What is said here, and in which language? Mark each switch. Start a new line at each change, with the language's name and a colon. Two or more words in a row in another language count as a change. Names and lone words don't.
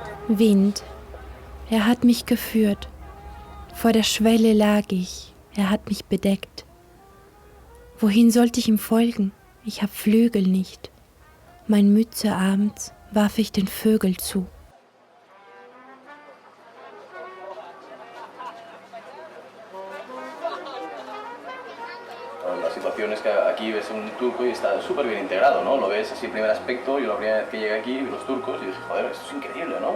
German: Wind. Er hat mich geführt. Vor der Schwelle lag ich. Er hat mich bedeckt. Wohin sollte ich ihm folgen? Ich hab Flügel nicht. Mein Mütze abends warf ich den Vögel zu.
Spanish: La situación es que aquí ves un turco y está súper bien integrado, ¿no? Lo ves así, primer aspecto. Yo la primera vez que llegué aquí vi los turcos y dije, joder, esto es increíble, ¿no?